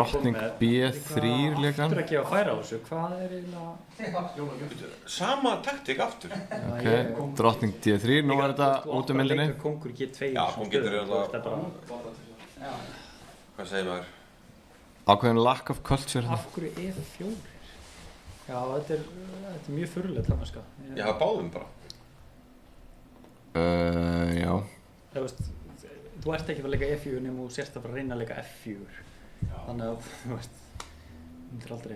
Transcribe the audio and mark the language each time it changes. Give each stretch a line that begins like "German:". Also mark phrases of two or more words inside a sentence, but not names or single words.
Icelandic: drottning B3 líka. Hvítur að gefa færa á þessu, hvað er eiginlega? Sama taktík aftur. Ok, drottning D3, nú er þetta út um myndinni. Kongur G2. Já, hún getur þetta. Hvað segir maður?
English: Ákveðin lack of culture.
Icelandic: Af hverju E4? Já, þetta er mjög furðulegt það, sko. Ég hafa báðum bara. Já. Þú ert ekki að leika E4 nema þú sérst að fara að reyna að leika F4. Þannig að, þú veist, þú myndir aldrei...